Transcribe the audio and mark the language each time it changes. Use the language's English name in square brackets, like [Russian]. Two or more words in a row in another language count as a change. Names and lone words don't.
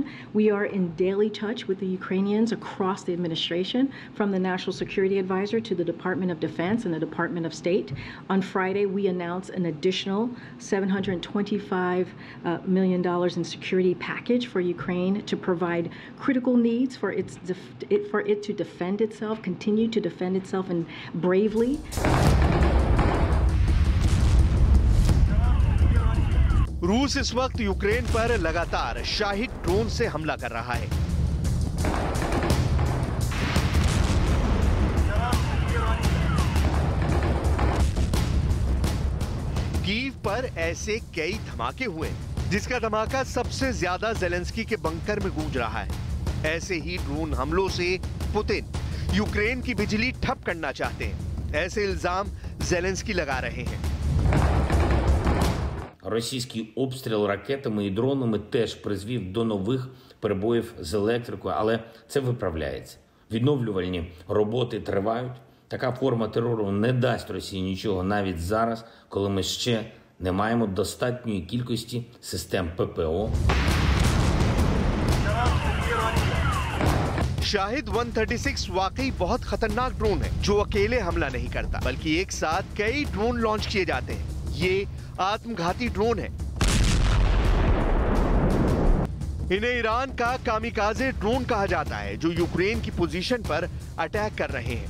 [English] We are in daily touch with the Ukrainians across the administration, from the National Security Advisor to the Department of Defense and the Department of State. On Friday, we announced an additional $725 million in security package for Ukraine to provide critical needs for it to defend itself, continue to defend itself, and bravely. [Hindi] रूस इस वक्त यूक्रेन पर लगातार शाहिद ड्रोन से हमला कर रहा है। कीव पर ऐसे कई धमाके हुए, जिसका धमाका सबसे ज्यादा ज़ेलेंस्की के बंकर में गूंज रहा है। ऐसे ही ड्रोन हमलों से पुतिन यूक्रेन की बिजली ठप करना चाहते हैं। ऐसे इल्जाम ज़ेलेंस्की लगा रहे हैं। [Ukrainian] Російський обстріл ракетами і дронами теж призвів до нових перебоїв з електрикою, але це виправляється. Відновлювальні роботи тривають. Така форма терору не дасть Росії нічого навіть зараз, коли ми ще не маємо достатньої кількості систем ППО. [Hindi] शाहिद 136 वाकई बहुत खतरनाक ड्रोन है जो अकेले हमला नहीं करता, बल्कि एक साथ कई ड्रोन लॉन्च किए जाते हैं। ये आत्मघाती ड्रोन है। इन्हें ईरान का कामिकाजे ड्रोन कहा जाता है जो यूक्रेन की पोजीशन पर अटैक कर रहे हैं।